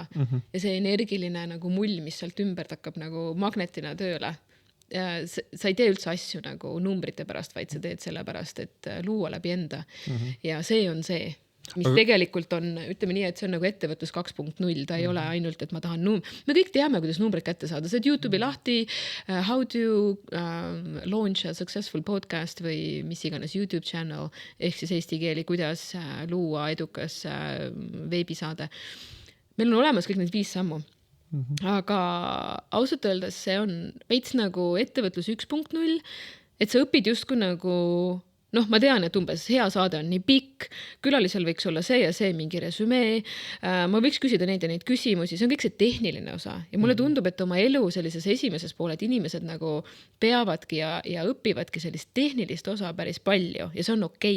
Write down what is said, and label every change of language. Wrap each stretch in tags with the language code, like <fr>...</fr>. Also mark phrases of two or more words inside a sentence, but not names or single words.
<et>Ja see energiline nagu mull, mis sealt ümber hakkab nagu magnetina tööle. Sa ei tee üldse asju nagu numbrite pärast, vaid sa teed sellepärast, et luua läbi enda. Ja see on see. Mis tegelikult on, ütleme nii, et see on nagu ettevõtlus 2.0, ta ei ole ainult, et ma tahan me kõik teame, kuidas numbrid kätte saada, see YouTube'i lahti</et> <en>how to launch a successful podcast</en> <et>või mis iganes YouTube channel, ehk siis eesti keeli, kuidas luua edukas veebisaade. Meil on olemas kõik need 5 sammu, aga ausalt öeldes see on veits nagu ettevõtlus 1.0, et sa õpid justkui nagu ma tean, et umbes hea saade on nii pikk, külalisel võiks olla see ja see mingi resümee, ma võiks küsida neid ja neid küsimusi, see on kõik see tehniline osa ja mulle tundub, et oma elu sellises esimeses poole, et inimesed nagu peavadki ja õpivadki sellist tehnilist osa päris palju ja see on okei.</et>